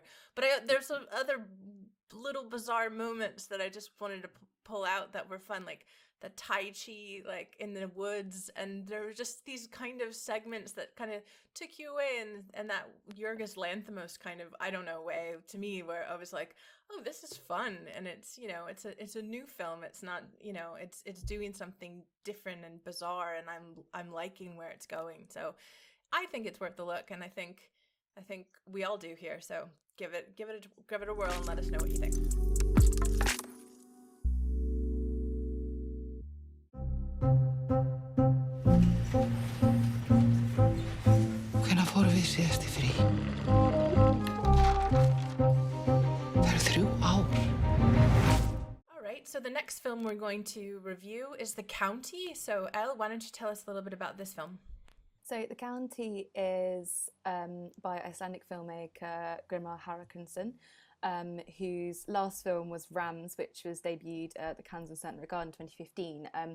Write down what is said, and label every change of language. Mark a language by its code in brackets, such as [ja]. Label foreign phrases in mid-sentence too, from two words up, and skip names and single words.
[en] But there's some other little bizarre moments that I just wanted to pull out that were fun, like the Tai Chi like in the woods, and there were just these kind of segments that kind of took you away, and that Yorgos Lanthimos kind of, I don't know, way to me, where I was like, oh, this is fun, and it's it's a new film. It's not it's doing something different and bizarre, and I'm liking where it's going. So I think it's worth the look, and I think we all do here. So give it a whirl and let us know what you think. [is] Hvenær fórum við síðast í frí? Það eru 3 ár. [en] All right, so the next film we're going to review is The County. So Elle, why don't you tell us a little bit about this film? So The County is by Icelandic filmmaker Grímur Hákonarson, whose last film was Rams, which was debuted at the Cannes Centre Regard in 2015.